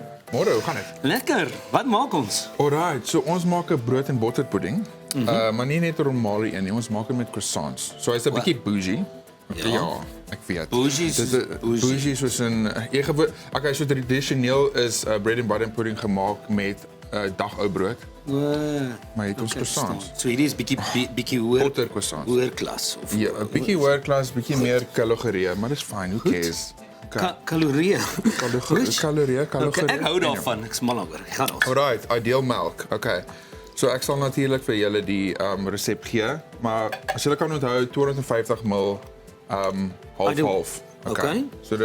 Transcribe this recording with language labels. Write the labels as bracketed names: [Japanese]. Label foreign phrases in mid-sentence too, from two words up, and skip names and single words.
[Afrikaans] Môre, hoe gaan dit? Lekker. Wat maak ons? Alright, so ons maak 'n brood en botterpudding. Maar nie net 'n normale een nie, ons maak dit met croissants. So hy's 'n bietjie bougie. Ja, ek weet. Bougie Dit is bougie soos 'n okay, so tradisioneel is [English] bread and butter pudding [Afrikaans] gemaak met dagou brood, maar het ons croissants. So hierdie is bietjie hoër Botter croissants. hoër klas of Ja, 'n bietjie hoër klas, bietjie meer kalorieë, maar dis fine, [English] who cares? [Afrikaans] kalorieë. Kalorieë. Okay, ek hou daarvan. Ek's mal oor. Ek gaan ons. Alright, ideal melk. Okay. So ek sal natuurlik vir julle die resep gee, maar as julle kan onthou 250 ml half. Okay. So dis